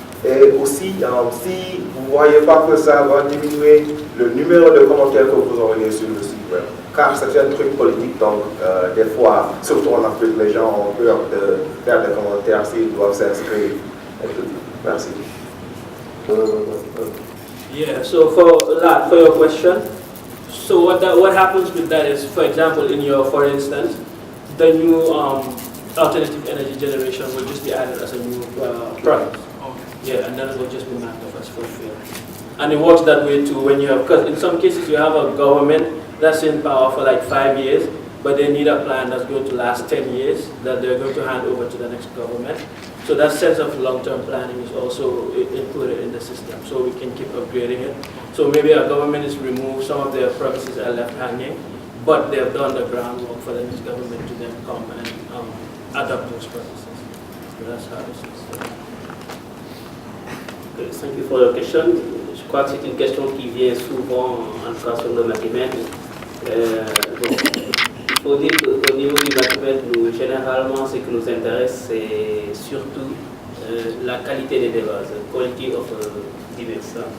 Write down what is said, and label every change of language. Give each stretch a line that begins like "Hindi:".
French: Et aussi, si vous ne voyez pas que ça va diminuer le numéro de commentaires que vous envoyez sur le site web. Car c'est un truc politique, donc des fois, surtout en Afrique, les gens ont peur de faire des commentaires s'ils doivent s'inscrire. Merci.
English: Yeah, so for your question, so what happens with that is, for example, for instance, the new alternative energy generation will just be added as a new product. Yeah, and then it will just be marked off as fulfilled. And it works that way too when you have, because in some cases you have a government that's in power for like 5 years, but they need a plan that's going to last 10 years that they're going to hand over to the next government. So that sense of long-term planning is also included in the system, so we can keep upgrading it. So maybe our government is removed, some of their promises are left hanging, but they have done the groundwork for the next government to then come and adopt those practices. So that's how this is. Okay, thank you for your question.
French: Je crois que c'est une question qui vient souvent, en tout cas sur le mathémètre. Il faut dire qu'au niveau du mathémètre, généralement, ce qui nous intéresse, c'est surtout la qualité des débats,
English: quality of debates.